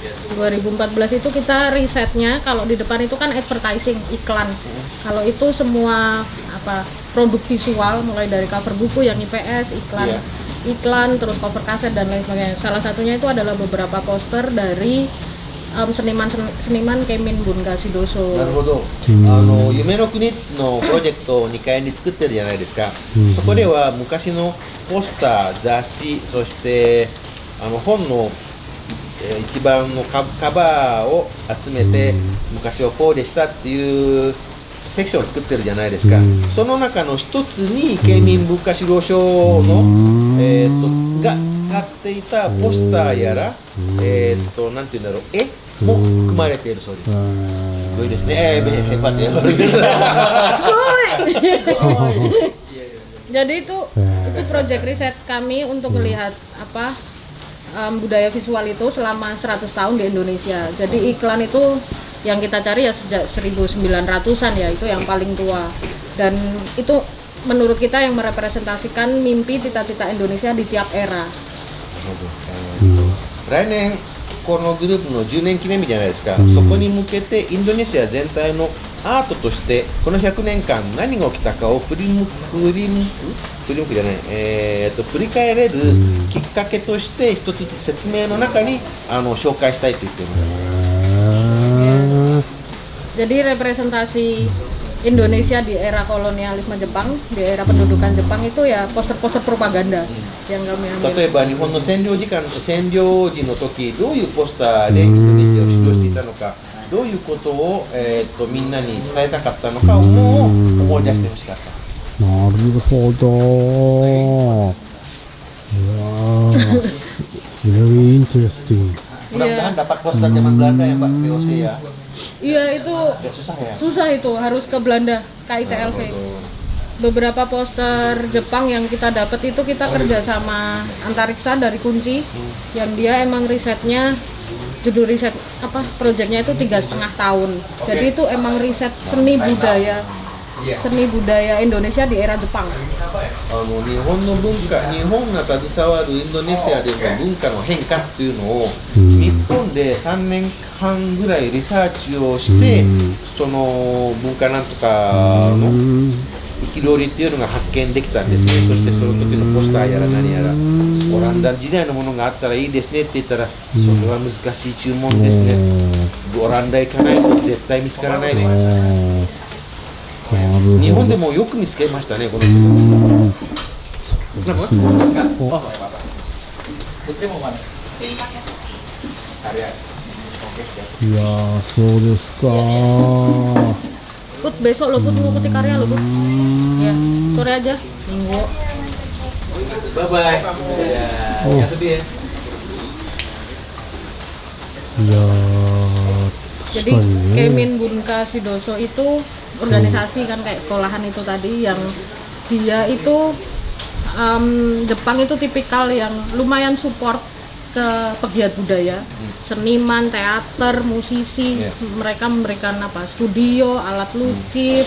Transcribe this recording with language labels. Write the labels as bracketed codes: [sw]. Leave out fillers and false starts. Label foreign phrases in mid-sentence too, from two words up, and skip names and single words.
[id] 2014 itu kita risetnya kalau di depan itu kan advertising, iklan. Kalau itu semua produk visual mulai dari cover buku yang IPS, iklan, Iya. iklan terus cover kaset dan lain sebagainya. Salah satunya itu adalah beberapa poster dari seniman Keimin Bunka Sidoso. [ja] なるほど、夢の国のプロジェクトを2階に作ってるじゃないですか、そこでは昔のポスター、雑誌、そして本の一番のカバーを集めて、昔はこうでしたっていうセクションを作ってるじゃないですか、その中の一つにケイミン文化指導書の、が使っていたポスターやら、なんていうんだろう、絵も含まれているそうです。すごいですね。 [id] hebat ya luar biasa. Jadi itu proyek riset kami untuk melihat budaya visual itu selama 100 tahun di Indonesia. Jadi iklan itu yang kita cari ya sejak 1900-an ya, itu yang paling tua. Dan itu menurut kita yang merepresentasikan mimpi cita-cita Indonesia di tiap era. [ja] 来年このグループの10年記念日じゃないですか、そこに向けてインドネシア全体のアートとしてこの100年間何が起きたかを振り返れるきっかけとして一つ説明の中に紹介したいと言っています。 [id] Jadi representasi Indonesia di era kolonialisme Jepang, di era pendudukan Jepang itu ya poster-poster propaganda yang kami ambil. [ja] 例えば日本の占領時の時どういうポスターでインドネシアを主導していたのか、どういうことを、みんなに伝えたかったのかを思い出してほしかった。 [en] なるほど。Very interesting. [id] Mudah-mudahan dapat poster zaman Belanda ya Pak, VOC ya. Iya itu Ya susah ya. susah itu, harus ke Belanda, KITLV. Beberapa poster Jepang yang kita dapat itu kita kerja sama Antariksa dari Kunci, yang dia emang risetnya, judul riset proyeknya itu 3,5 tahun. Jadi itu emang riset seni budaya seni budaya Indonesia di era Jepang. [ja] 日本の文化、日本が携わるインドネシアでの文化の変化っていうのを、日本で3年半ぐらいリサーチをして、その文化なんとかの憤りっていうのが発見できたんですね。そしてその時のポスターやら何やら、オランダ時代のものがあったらいいですねって言ったら、それは難しい注文ですね。オランダ行かないと絶対見つからないです。日本でもよく見つけましたね、この人たち。 [id] Enggak. Oh, nggak apa-apa. Putri mau mana? Karya. Oke, siap. [ja] いやー、そうですか。 [id] Put besok lo Put mengikuti karya lo Put. Ya, sore aja, Minggu. [en] Bye bye. Ya, Oh. [id] yang sedih ya. [ja] いやー、 [id] Jadi [ja] 確かにね。 [id] Kemin Bunka Sidoso itu organisasi kan kayak sekolahan itu tadi yang dia itu Jepang itu tipikal yang lumayan support ke pegiat budaya, seniman, teater, musisi. Iya. Mereka memberikan apa? Studio, alat lukis.